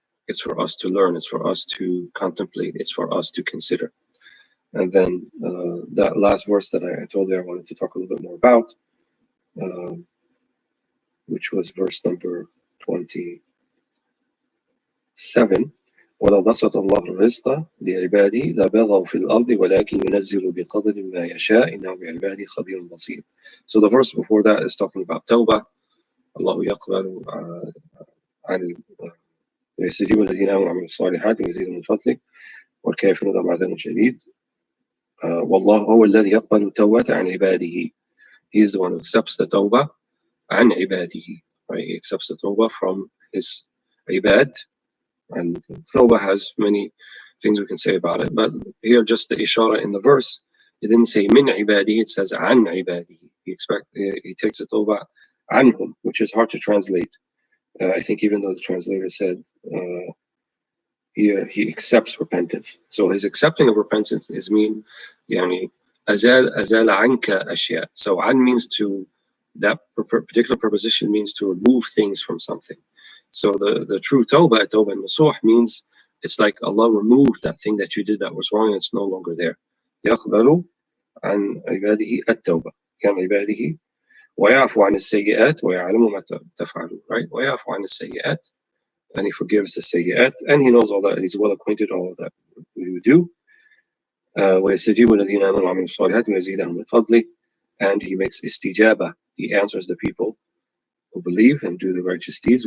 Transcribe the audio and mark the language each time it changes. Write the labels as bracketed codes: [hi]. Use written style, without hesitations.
[en] It's for us to learn, it's for us to contemplate, it's for us to consider. And then that last verse that I told you I wanted to talk a little bit more about, which was verse number 27. [ar] ولو بسط الله الرزق لعباده لبغوا في الأرض ولكن ينزل بقدر ما يشاء إنه بعباده خبير بصير. [en] So the verse before that is talking about Tawbah. [ar] الله يقبل عن ويستجيب الذين آمنوا وعملوا الصالحات ويزيد من فضله والكافرون لهم عذاب شديد. والله هو الذي يقبل التوبة عن عباده. [en] He is the one who accepts the Tawbah [ar] عن عباده. [en] right? He accepts the tawbah from his ibad, and tawbah has many things we can say about it, but here just the ishara in the verse, it didn't say [ar] min ibadihi, [en] it says [ar] an ibadihi. [en] He takes the tawbah anhum, which is hard to translate. I think even though the translator said he accepts repentance. So his accepting of repentance is mean, [ar] yani, azala anka ashya. [en] So an means to, that particular preposition means to remove things from something. So the true tawbah nasuh means it's like Allah removed that thing that you did that was wrong and it's no longer there. [ar] يقبل عن عباده التوبة كان عباده ويعفو عن السيئات ويعلم ما تفعلون, [en] right? [ar] ويعفو عن السيئات, [en] and he forgives the sayyi'at, and he knows all that, and he's well acquainted all of that we would do. [ar] ويستجيب الذين آمنوا وعملوا الصالحات ويزيدهم من فضله, [en] and he makes istijaba, he answers the people who believe and do the righteous deeds.